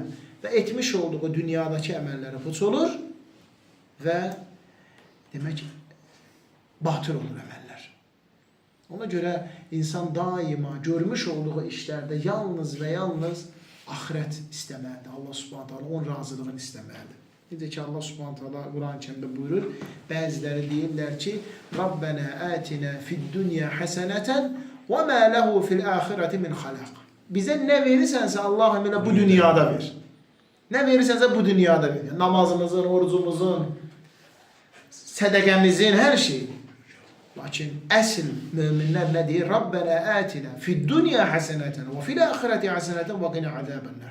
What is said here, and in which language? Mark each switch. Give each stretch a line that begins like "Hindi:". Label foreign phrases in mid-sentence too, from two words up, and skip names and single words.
Azerbaijani: Və etmiş olduğu dünyadakı əməlləri puç olur və demək batıl olur əməllər. Ona görə insan daima görmüş olduğu işlərdə yalnız və yalnız axirət istəməlidir.
Arabic: الله سبحانه تعالى
Azerbaijani: onun razılığını istəməlidir. Necə ki
Arabic: الله سبحانه تعالى
Azerbaijani: Quran-Kərimdə buyurur, bəziləri deyirlər ki,
Arabic: ربنا آتنا في الدنيا حسنة وما له في الآخرة من خلاق.
Azerbaijani: Bizə nə verirsənsə Allahım elə bu dünyada ver. Nə verirsənsə bu dünyada verir. Namazımızın, orucumuzun, sədəqəmizin, hər şey. Lakin əsl möminlər nə deyir?
Arabic: ربنا آتنا في الدنيا حسنة وفي الآخرة حسنة وقنا عذاب النار.